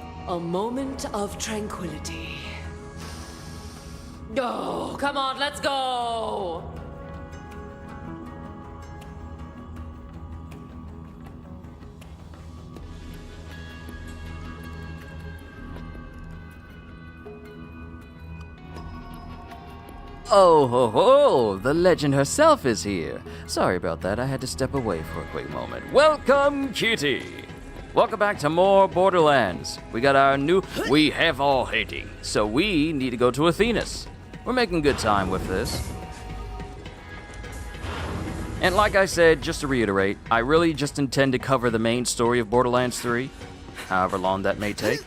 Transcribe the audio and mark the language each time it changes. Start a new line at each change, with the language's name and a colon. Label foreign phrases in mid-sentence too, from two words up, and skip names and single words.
English: A moment of tranquility. Oh, come on, let's go! Oh ho ho! The legend herself is here. Sorry about that, I had to step away for a quick moment. Welcome, Kitty! Welcome back to more Borderlands. We have all heading, so we need to go to Athena's. We're making good time with this. And like I said, just to reiterate, I really just intend to cover the main story of Borderlands 3, however long that may take.